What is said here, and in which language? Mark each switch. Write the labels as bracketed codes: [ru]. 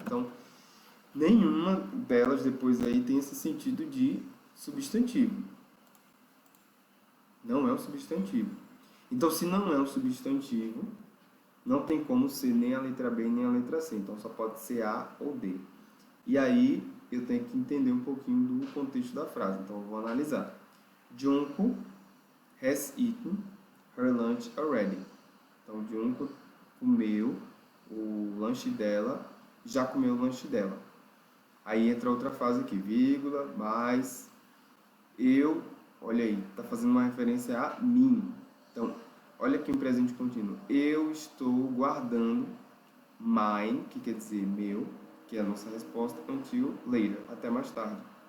[pt] Então, nenhuma delas depois aí tem esse sentido de substantivo. Não é um substantivo. Então, se não é um substantivo, não tem como ser nem a letra B nem a letra C. Então, só pode ser A ou D. E aí, eu tenho que entender um pouquinho do contexto da frase. Então, eu vou analisar. [en] Junko has eaten her lunch already. [pt] Então, Junko comeu o lanche dela, já comeu o lanche dela. Aí entra outra frase aqui, vírgula, mais eu, olha aí, está fazendo uma referência a mim. Então, olha aqui um presente contínuo. Eu estou guardando mine, que quer dizer meu, que é a nossa resposta, [en] until later, [pt] até mais tarde.